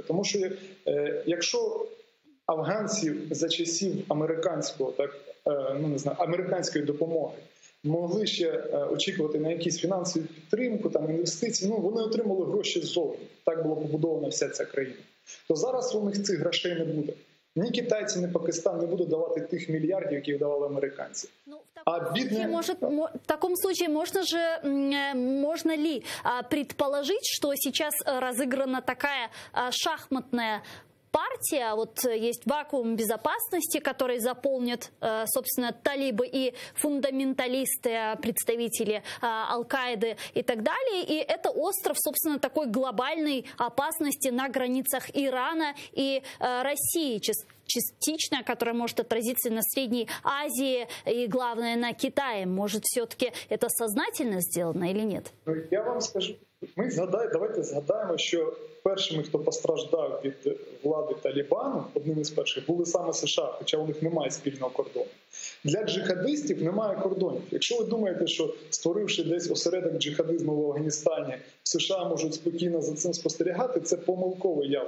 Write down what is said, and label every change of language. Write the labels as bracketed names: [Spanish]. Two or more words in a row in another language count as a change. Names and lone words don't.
[Ukrainian] Тому що якщо афганці за часів американської допомоги могли ще очікувати на якісь фінансові підтримку, там, інвестиції, вони отримали гроші ззовні. Так була побудована вся ця країна. То зараз у них цих грошей не буде. Ні китайці, ні Пакистан не будуть давати тих мільярдів, які давали американці. [Russian] В таком случае можно ли предположить, что сейчас разыграна такая шахматная партия, вот есть вакуум безопасности, который заполнят, собственно, талибы и фундаменталисты, представители Аль-Каиды и так далее. И это остров, собственно, такой глобальной опасности на границах Ирана и России, частично, которая может отразиться на Средней Азии и, главное, на Китае. Может, все-таки это сознательно сделано или нет? [Ukrainian] Я вам скажу, давайте згадаємо, що першими, хто постраждав від влади Талібану, одним із перших, були саме США, хоча у них немає спільного кордону. Для джихадистів немає кордонів. Якщо ви думаєте, що створивши десь осередок джихадизму в Афганістані, США можуть спокійно за цим спостерігати, це помилкове явище.